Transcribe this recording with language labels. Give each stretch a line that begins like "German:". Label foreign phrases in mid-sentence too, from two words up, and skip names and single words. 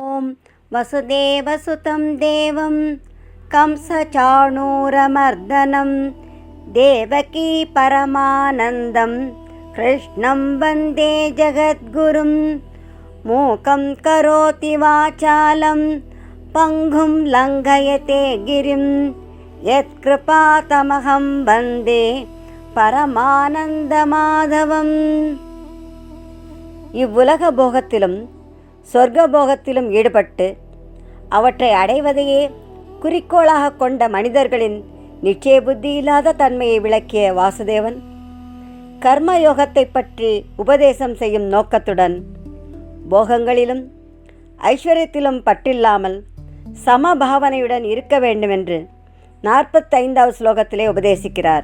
Sanskrit: वसुदेवसुतं देवं कंसचाणूरमर्दनं देवकी परमानन्दं कृष्णं वन्दे जगद्गुरुं मूकं करोति वाचालं पङ्गुं लङ्घयते गिरिं यत्कृपातमहं वन्दे பரமானந்தமாதவம்.
Tamil: இவ்வுலக போகத்திலும் சொர்க்க போகத்திலும் ஈடுபட்டு அவற்றை அடைவதையே குறிக்கோளாக கொண்ட மனிதர்களின் நிச்சய புத்தி இல்லாத தன்மையை விளக்கிய வாசுதேவன் கர்மயோகத்தை பற்றி உபதேசம் செய்யும் நோக்கத்துடன் போகங்களிலும் ஐஸ்வர்யத்திலும் பற்றில்லாமல் சமபாவனையுடன் இருக்க வேண்டுமென்று 45வது ஸ்லோகத்திலே உபதேசிக்கிறார்.